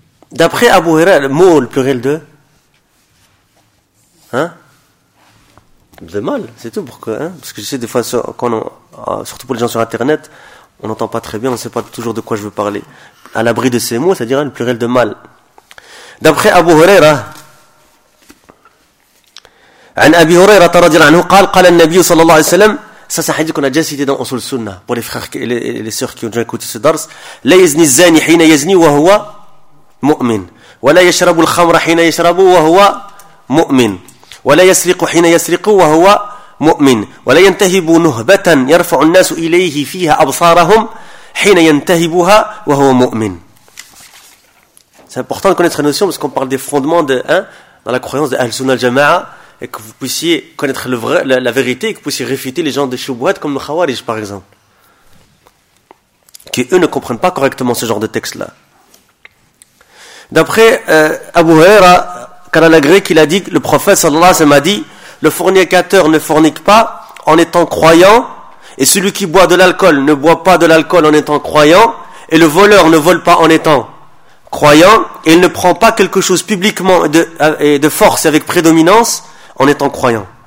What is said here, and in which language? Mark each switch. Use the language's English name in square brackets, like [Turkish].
[French] D'après Abu Huraira, le mot, le pluriel de. Hein? De mal, c'est tout. Pour que, hein? Parce que je sais, des fois, quand on, surtout pour les gens sur Internet, on n'entend pas très bien, on ne sait pas toujours de quoi je veux parler. À l'abri de ces mots, c'est-à-dire hein, le pluriel de mal. D'après Abu Huraira, [Arabic] عن أبي هريرة رضي الله عنه قال قال النبي صلى الله عليه وسلم [French] ça c'est un hadith qu'on a déjà cité dans Usul Sunnah pour les frères et les sœurs qui ont déjà écouté ce dars [Arabic] لا يزني الزاني حين يزني وهو مؤمن ولا يشرب الخمر حين يشرب وهو مؤمن ولا يسرق حين يسرق وهو مؤمن ولا ينتهب نهبة يرفع الناس إليه فيها أبصارهم حين ينتهبها وهو مؤمن. [French] C'est important de connaître la notion parce qu'on parle des fondements de hein, dans la croyance de Ahlus Sunnah Jama'a. Et que vous puissiez connaître le vrai, la vérité, et que vous puissiez réfuter les gens de Shubuhat comme le Khawarij, par exemple. Qui, eux, ne comprennent pas correctement ce genre de texte-là. D'après Abu Huraira, quand il a agréé qu'il a dit, le prophète, sallallahu alayhi wa sallam, a dit, le fornicateur ne fornique pas en étant croyant, et celui qui boit de l'alcool ne boit pas de l'alcool en étant croyant, et le voleur ne vole pas en étant croyant, et il ne prend pas quelque chose publiquement de force et avec prédominance, en étant croyant.